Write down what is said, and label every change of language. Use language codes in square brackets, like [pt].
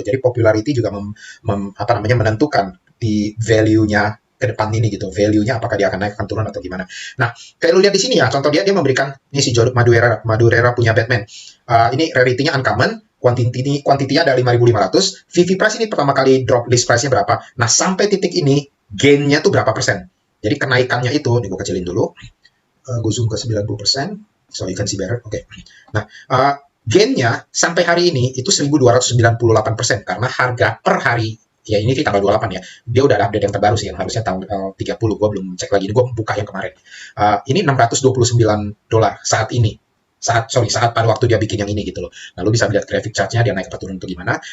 [id] Jadi popularity juga apa namanya menentukan di value-nya ke depan ini gitu, value-nya apakah dia akan naik, akan turun atau gimana. Nah, kayak lu lihat di sini ya, contoh dia memberikan ini si Joe Madureira punya Batman. Ini rarity-nya uncommon, quantity-nya ada 5.500, VV price ini pertama kali drop list price-nya berapa. Nah, sampai titik ini gain-nya tuh berapa persen. Jadi kenaikannya itu, nih gue kecilin dulu. Gue zoom ke 90%, [en] so you can see better. [id] Oke. Nah, gain-nya sampai hari ini itu 1.298% karena harga per hari ya ini di tanggal 28 ya. Dia udah ada update yang terbaru sih yang harusnya tahun 30. Gue belum cek lagi. Ini gue buka yang kemarin. Ini $629 saat ini. Saat pada waktu dia bikin yang ini gitu loh. Nah, lu bisa lihat grafik chart-nya dia naik atau turun atau gimana.